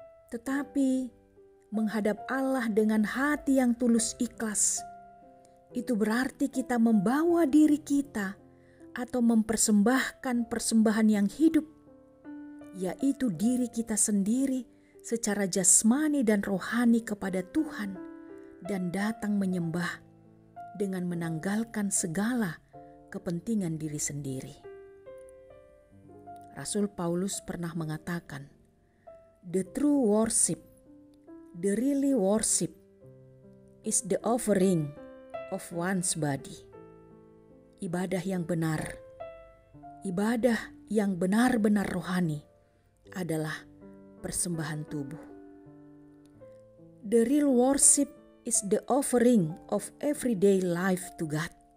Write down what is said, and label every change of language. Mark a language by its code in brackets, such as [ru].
[id] Tetapi menghadap Allah dengan hati yang tulus ikhlas, itu berarti kita membawa diri kita atau mempersembahkan persembahan yang hidup, yaitu diri kita sendiri secara jasmani dan rohani kepada Tuhan, dan datang menyembah dengan menanggalkan segala kepentingan diri sendiri. Rasul Paulus pernah mengatakan, [en] "The true worship, the really worship, is the offering of one's body." [id] Ibadah yang benar, ibadah yang benar-benar rohani adalah persembahan tubuh. [en] The real worship is the offering of everyday life to God.